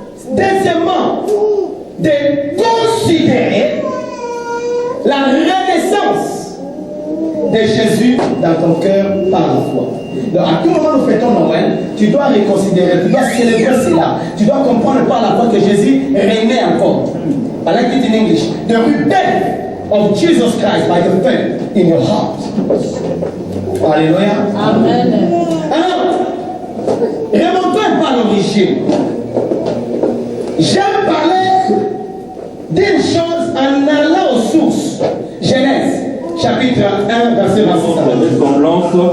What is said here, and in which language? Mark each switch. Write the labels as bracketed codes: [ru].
[fr] Deuxièmement, de considérer la renaissance de Jésus dans ton cœur par la foi. Donc à tout moment nous fêtons Noël, tu dois reconsidérer, tu dois célébrer cela. Tu dois comprendre par la foi que Jésus régnait encore. [en] I like it in English. The rebirth of Jesus Christ by the faith in your heart. [fr] Alléluia. Amen. Alors, remontons par l'origine. J'aime parler d'une chose en allant aux sources. Genèse, chapitre 1, verset 26. Ressemblance